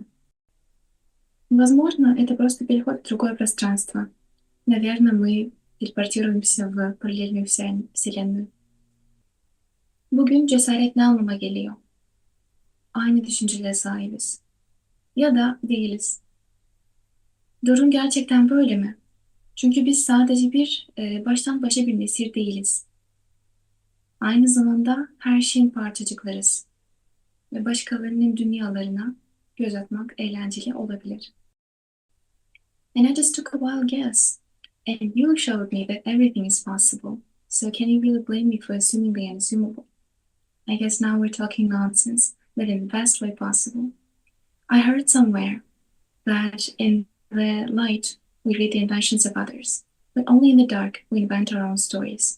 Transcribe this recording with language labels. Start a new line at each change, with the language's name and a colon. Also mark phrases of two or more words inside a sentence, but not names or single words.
Russian: Возможно, это просто переход в другое пространство. Наверное, мы телепортируемся в параллельную вселенную.
Turkish: Bugün cesaret ne anlama geliyor? Aynı düşüncelere sahibiz. Ya da değiliz. Durum gerçekten böyle mi? Çünkü biz sadece baştan başa bir nesir değiliz. Aynı zamanda her şeyin parçacıklarız. Ve başkalarının dünyalarına göz atmak eğlenceli olabilir.
English: And I just took a wild guess. And you showed me that everything is possible. So can you really blame me for assuming the unassumable? I guess now we're talking nonsense, but in the best way possible. I heard somewhere that in the light we read the inventions of others, but only in the dark we invent our own stories.